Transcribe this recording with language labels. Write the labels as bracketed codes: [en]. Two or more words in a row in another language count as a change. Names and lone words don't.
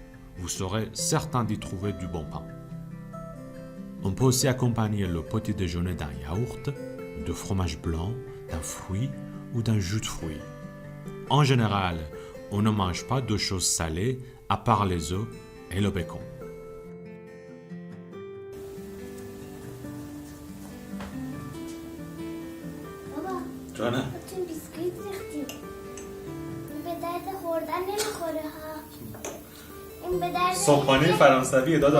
[fr] Vous serez certain d'y trouver du bon pain. On peut aussi accompagner le petit déjeuner d'un yaourt, de fromage blanc, d'un fruit ou d'un jus de fruits. En général, on ne mange pas de choses salées à part les œufs et le bacon. [fa] بابا جانم خودتون بیسکویت ریختیم. این به درد خوردن نمیخوره ها. این به درد صبحانه فرانسویه داداش.